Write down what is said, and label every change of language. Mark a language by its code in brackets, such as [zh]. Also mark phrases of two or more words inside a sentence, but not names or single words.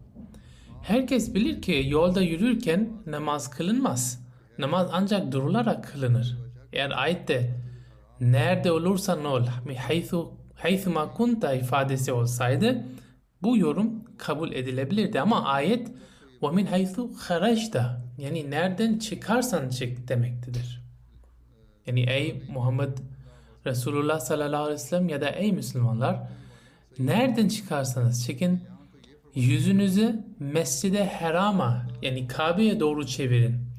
[tr] Herkes bilir ki yolda yürürken namaz kılınmaz. Namaz ancak durularak kılınır. Eğer ayette nerede olursan ol, [ar] حيثما كنت [tr] ifadesi olsaydı bu yorum kabul edilebilirdi. Ama ayet [ar] وَمِنْ حَيْثُ خَرَجْتَ [tr] yani nereden çıkarsan çık demektedir. Yani ey Muhammed Resulullah [ar] صلى الله عليه وسلم [tr] ya da ey Müslümanlar nereden çıkarsanız çıkın yüzünüzü Mescid-i Haram'a yani Kabe'ye doğru çevirin.